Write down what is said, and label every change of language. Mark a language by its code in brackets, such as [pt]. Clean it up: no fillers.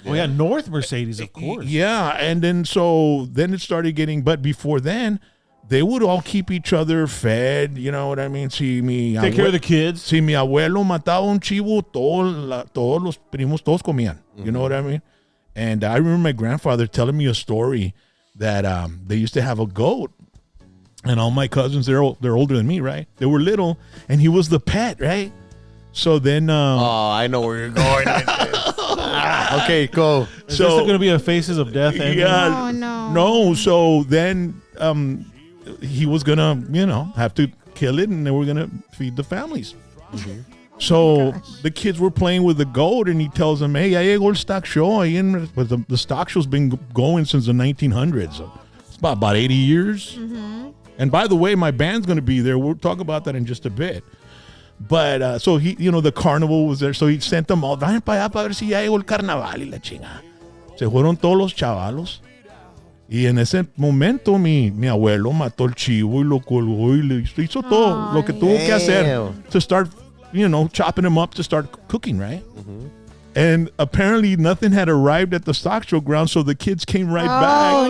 [en] Oh, yeah, North Mercedes, of course. Yeah, and then it started getting, but before then, they would all keep each other fed, you know what I mean? Take care of the kids. [es] Si mi abuelo mataba un chivo, todos los primos, todos comían. [en] You know what I mean? And I remember my grandfather telling me a story that they used to have a goat. And all my cousins, they're older than me, right? They were little, and he was the pet, right? So then... I know where you're going with this. Okay, go. Is this going to be a Faces of Death ending? Yeah. Oh, no. No, so then he was going to, have to kill it, and they were going to feed the families. Mm-hmm. So the kids were playing with the goat, and he tells them, hey, [es] ya llegó el [en] stock show. But the stock show's been going since the 1900s. So it's about 80 years. Mm-hmm. And by the way, my band's going to be there. We'll talk about that in just a bit. But so he, the carnival was there. So he sent them all, [es] vayan para allá para ver si ya llegó el carnaval y la chingada. Se fueron todos los chavalos. Y en ese momento mi abuelo mató el chivo y lo colgó y le hizo todo lo que tuvo que hacer [en] to start, chopping them up to start cooking, right? Mm-hmm. And apparently nothing had arrived at the stock show ground, so the kids came right back